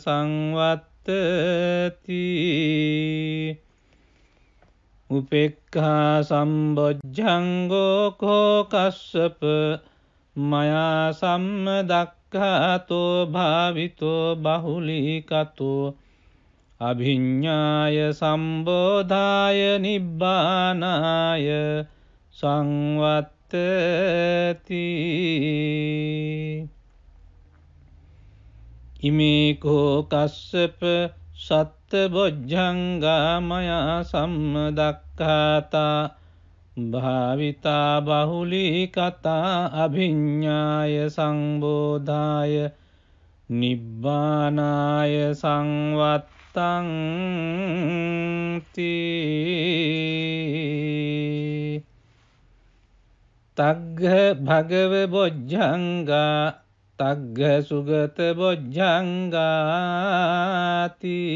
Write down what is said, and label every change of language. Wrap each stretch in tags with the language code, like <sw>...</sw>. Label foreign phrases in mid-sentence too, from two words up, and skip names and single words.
<pi>සංවත්තති උපේක්ඛා සම්බොජ්ජංගෝ කෝ කස්සප මයා සම්දක්ඛාතෝ භාවිතෝ බහුලීකතෝ අභිඤ්ඤාය සම්බෝධාය නිබ්බානාය සංවත්තති ඉමේ කෝ කස්සප සත්බොජ්ජංගා මයා සම්දක්ඛාතා භාවිතා බහුලීකතා අභිඤ්ඤාය සංබෝධාය නිබ්බානාය සංවත්තංති තග්ග භගව බොජ්ජංගා තග්ග සුගත බොජ්ජංගාති</pi>